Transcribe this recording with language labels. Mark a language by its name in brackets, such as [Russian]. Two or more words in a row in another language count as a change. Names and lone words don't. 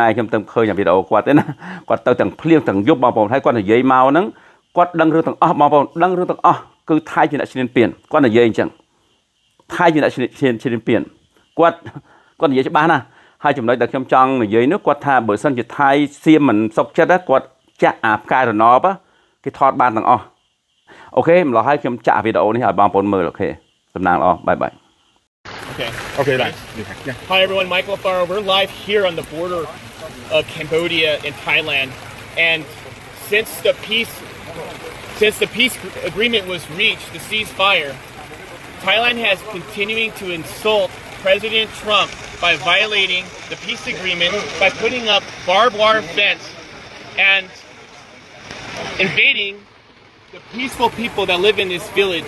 [Khmer] ងខ្ញុំទៅឃើញវីដេអូគាត់ទេណាគាត់ទៅទាំងភ្លៀងទាំងយប់បងប្អូនហើយគាត់និយាយមកហ្នឹងគាត់ដឹងរឿងទាំងអស់បងប្អូនដឹងរឿងទាំងអស់គឺថៃជាអ្នកឈ្លានពានគាត់និយាយអញ្ចឹងថៃជាអ្នកឈ្លានពានគាត់និយាយច្បាស់ណាស់ហើយចំណុចដែលខ្ញុំចង់និយាយនោះគាត់ថាបើសិនជាថៃសៀមមិនសុខចិត្តគាត់ចាក់អាផ្កាយរណបគេថតបានទាំងអស់អូខេម្ល៉េះហើយខ្ញុំចាក់វីដេអូនេះឲ្យបងប្អូនមើលអូខេសំណាងល្អបាយបាយ [English] Okay, yeah. Hi everyone, Michael Alfaro. We're live here on the border of Cambodia and Thailand, and since the peace agreement was reached, the ceasefire, Thailand has continuing to insult President Trump by violating the peace agreement by putting up barbed wire fence and invading the peaceful people that live in this village.